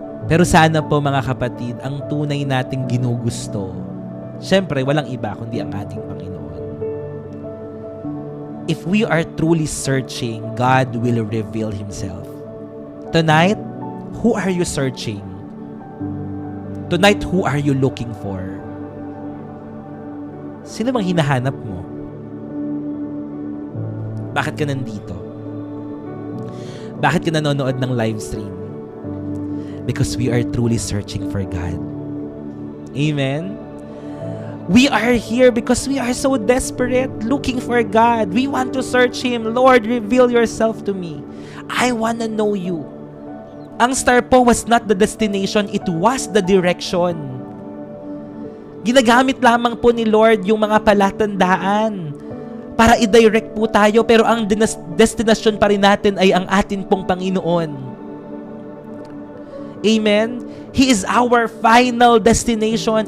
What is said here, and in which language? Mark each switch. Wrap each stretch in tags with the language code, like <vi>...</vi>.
<tl>Pero sana po mga kapatid, ang tunay nating ginugusto, syempre, walang iba kundi ang ating Panginoon.</tl> <en>If we are truly searching, God will reveal Himself. Tonight, who are you searching? Tonight, who are you looking for?</en> <tl>Sino bang hinahanap mo? Bakit ka nandito? Bakit ka nanonood ng live stream?</tl> <en>Because we are truly searching for God. Amen? We are here because we are so desperate, looking for God. We want to search Him. Lord, reveal yourself to me. I want to know you.</en> <tl>Ang star po</tl> <en>was not the destination, it was the direction.</en> <tl>Ginagamit lamang po ni Lord yung mga palatandaan para i-direct po tayo, pero ang destination pa rin natin ay ang atin pong Panginoon. Amen?</tl> <en>He is our final destination.</en>